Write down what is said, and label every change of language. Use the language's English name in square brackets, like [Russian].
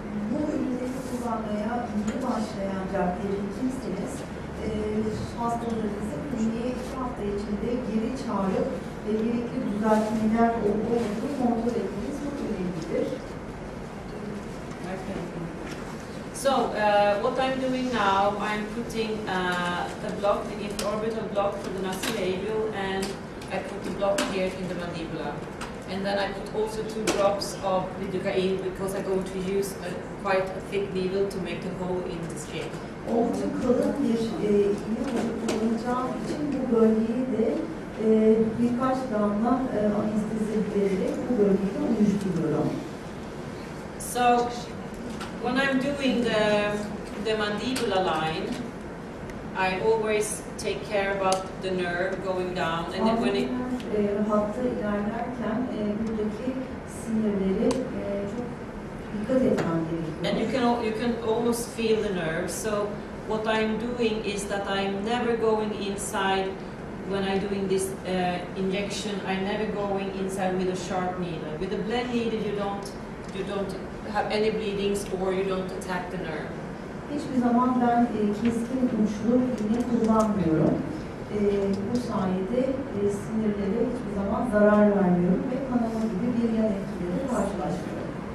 [Turkish] Bu ürünleri kullanmaya yeni başlayan caddeli kimseniz hastalarınızı kliniğe 2 hafta içinde geri çağırıp gerekli düzeltmeler olup olmadığını kontrol etmeniz çok önemlidir. [English] So what I'm doing now, I'm putting the block, the orbital block for the nasolabial, and I put the block here in the mandibula. And then I put also 2 drops of lidocaine because I'm going to use quite a thick needle to make the hole in the skin. [Turkish] Oldukça kalın bir iğne kullanacağım için bu bölgeyi de birkaç damla anestezi vererek bu bölgeyi de uyuşturuyorum. [English] So when I'm doing the mandibular line, I always take care about the nerve going down, and then when it [Turkish] hatta ilerlerken buradaki sinirleri çok dikkat etmem gerekiyor. [English] and you can almost feel the nerve. So what I'm doing is that I'm never going inside when I'm doing this injection. I'm never going inside with a sharp needle. With a blend needle, you don't have any bleedings or you don't attack the nerve. [Turkish] Hiçbir zaman ben keskin uçlu iğne kullanmıyorum. Bu sayede sinirlere hiçbir zaman zarar vermiyorum ve kanama gibi bir yan etkiyle karşılaşmıyorum.